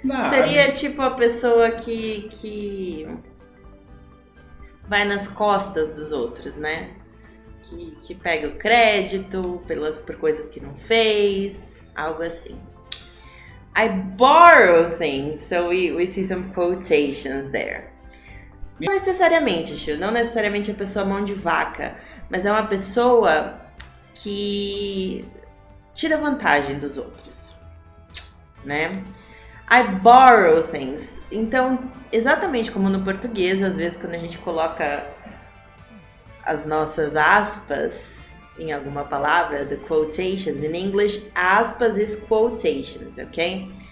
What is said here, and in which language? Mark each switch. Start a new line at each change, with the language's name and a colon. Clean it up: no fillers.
Portuguese: Seria tipo a pessoa que vai nas costas dos outros, né? Que pega o crédito por coisas que não fez, algo assim.
English: I borrow things, so we see some quotations there.
Portuguese: Não necessariamente, Chu, não necessariamente a pessoa mão de vaca, mas é uma pessoa que tira vantagem dos outros, né?
English: I borrow things.
Portuguese: Então, exatamente como no português, às vezes quando a gente coloca as nossas aspas em alguma palavra,
English: the quotations, in English, aspas is quotations,
Portuguese: ok?